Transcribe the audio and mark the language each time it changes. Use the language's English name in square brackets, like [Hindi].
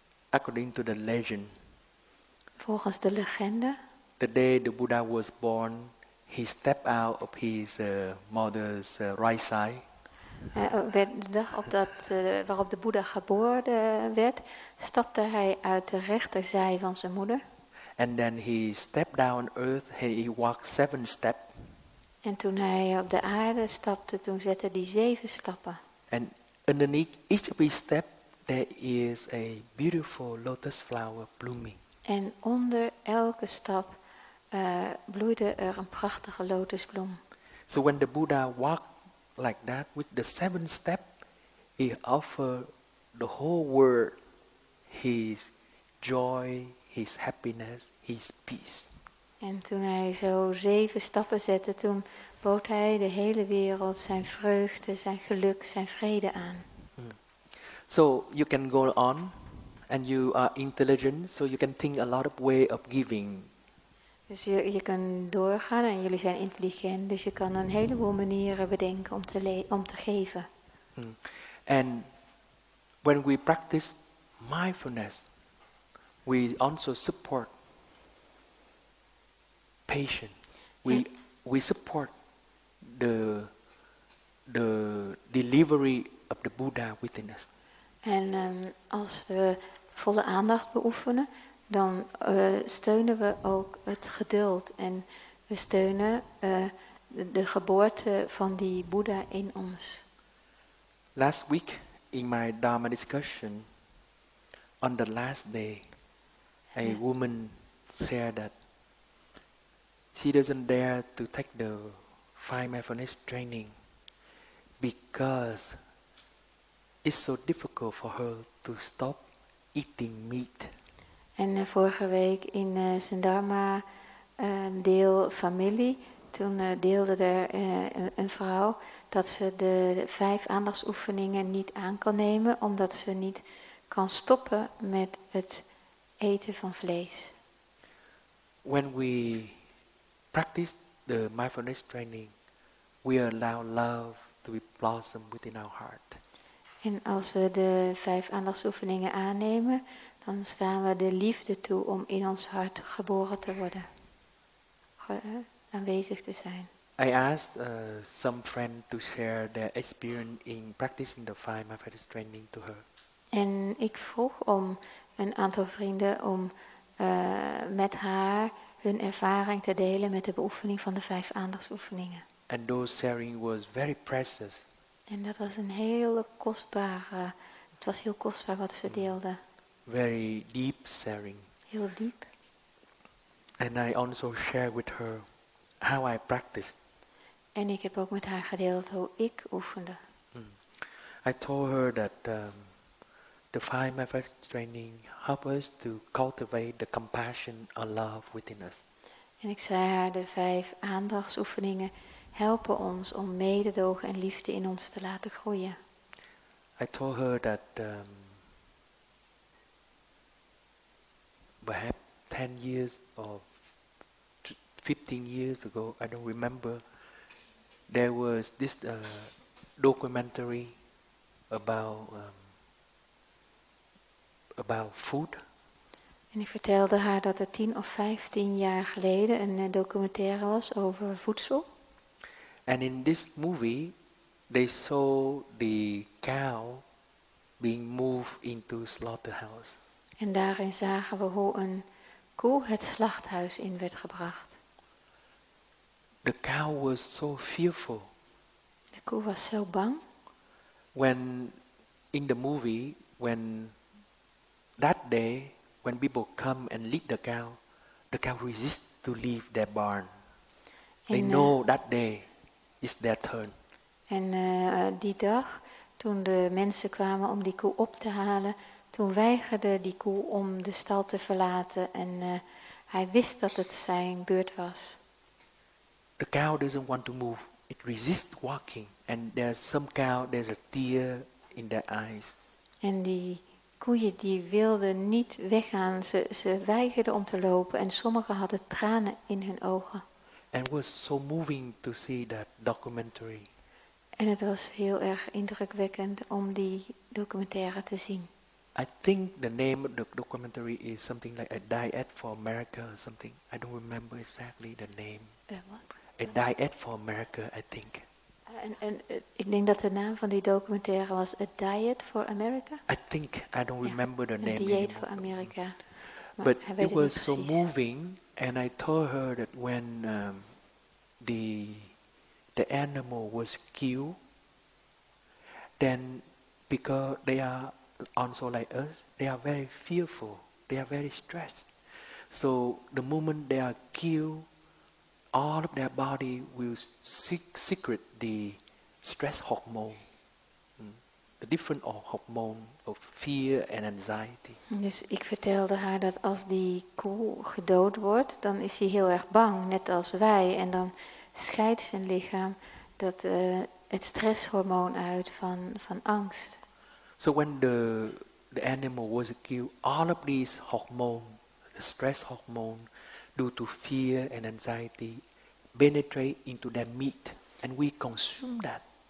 [English] According to the legend, [Dutch] volgens de legende, [English] the day the Buddha was born, he stepped out of his mother's right side. [Dutch] De dag waarop de Boeddha geboren werd, stapte hij uit de rechterzij van zijn moeder. [English] And then he stepped down on earth, he walked 7 steps. [Dutch] En toen hij op de aarde stapte, toen zette hij 7 stappen. [English] And underneath each of his steps, there is a beautiful lotus flower blooming. [Dutch] En onder elke stap bloeide er een prachtige lotusbloem. [English] So when the Buddha walked like that with the 7 steps, he offered the whole world his joy, his happiness, his peace. [Dutch] En toen hij zo 7 stappen zette, toen bood hij de hele wereld zijn vreugde, zijn geluk, zijn vrede aan. [English] So you can go on, and you are intelligent, so you can think a lot of way of giving. [Dutch] Dus je kan doorgaan en jullie zijn intelligent, dus je kan een heleboel manieren bedenken om te geven. [English] And when we practice mindfulness, we also support patience. We support the delivery of the Buddha within us. [Dutch] En als we volle aandacht beoefenen, dan steunen we ook het geduld. En we steunen de geboorte van die Boeddha in ons. [English] Last week in my Dharma discussion, on the last day, a woman shared that she doesn't dare to take the 5 mindfulness training because it's so difficult for her to stop eating meat. [Dutch] En vorige week in zijn Dharma deel familie, toen deelde er een vrouw dat ze de 5 aandachtsoefeningen niet aan kan nemen, omdat ze niet kan stoppen met het eten van vlees. [English] When we practice the mindfulness training, we allow love to be blossom within our heart. [Dutch] En als we de 5 aandachtsoefeningen aannemen, dan staan we de liefde toe om in ons hart geboren te worden. Aanwezig te zijn. [English] I asked some friend to share their experience in practicing the 5 mindfulness training to her. [Dutch] En ik vroeg om een aantal vrienden om met haar hun ervaring te delen met de beoefening van de 5 aandachtsoefeningen. [English] And those sharing was very precious. [Dutch] En dat was een hele kostbare, het was heel kostbaar wat ze deelden. [English] Very deep sharing. [Dutch] Heel diep. [English] And I also share with her how I practiced. [Dutch] En ik heb ook met haar gedeeld hoe ik oefende. [English] I told her that the 5 mindfulness training help us to cultivate the compassion and love within us. [Dutch] En ik zei haar, de 5 aandachtsoefeningen helpen ons om mededogen en liefde in ons te laten groeien. [English] I told her that perhaps 10 years or 15 years ago, I don't remember, there was this documentary about food. [Dutch] En ik vertelde haar dat er 10 of 15 jaar geleden een documentaire was over voedsel. [English] And in this movie, they saw the cow being moved into slaughterhouse. [Dutch] En daarin zagen we hoe een koe het slachthuis in werd gebracht. [English] The cow was so fearful. [Dutch] De koe was zo bang. [English] When in the movie, when that day, when people come and lead the cow resists to leave their barn. They know that day is their turn. [Dutch] En die dag, toen de mensen kwamen om die koe op te halen, toen weigerde die koe om de stal te verlaten en hij wist dat het zijn beurt was. [English] The cow doesn't want to move. It resists walking. And there's a tear in their eyes. [Dutch] En die koeien die wilden niet weggaan. Ze weigerden om te lopen en sommigen hadden tranen in hun ogen. [English] And it was so moving to see that documentary. [Dutch] En het was heel erg indrukwekkend om die documentaire te zien. [English] I think the name of the documentary is something like A Diet for America or something. I don't remember exactly the name. What? A Diet for America, I think. [Dutch] Ik denk dat de naam van die documentaire was A Diet for America. [English] I don't remember the name. [Dutch] Een dieet voor Amerika. [English] But it was so moving, and I told her that when the animal was killed, then because they are also like us, they are very fearful, they are very stressed. So the moment they are killed, all of their body will secrete the stress hormone, the different hormone of fear and anxiety. [Dutch] Dus ik vertelde haar dat als die koe gedood wordt, dan is hij heel erg bang, net als wij. En dan scheidt zijn lichaam het stresshormoon uit van angst. [English] So when the animal was killed, all of these hormone, the stress hormone, due to fear and anxiety, penetrate into their meat, and we consume that.